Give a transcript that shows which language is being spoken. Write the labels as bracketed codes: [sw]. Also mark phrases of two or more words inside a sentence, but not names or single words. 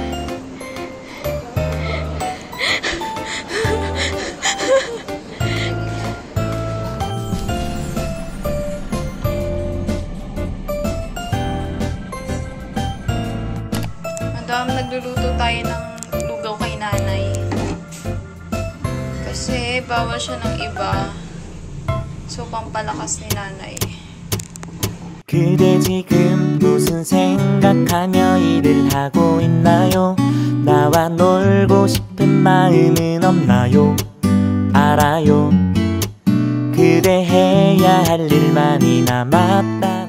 [tl] Madam, nagluluto tayo ng lugaw kay nanay. Kasi bawal siya ng iba. So, pampalakas ni nanay. [ko] 그대 지금 무슨 생각하며 일을 하고 있나요? 나와 놀고 싶은 마음은 없나요? 알아요. 그대 해야 할 일만이 남았다.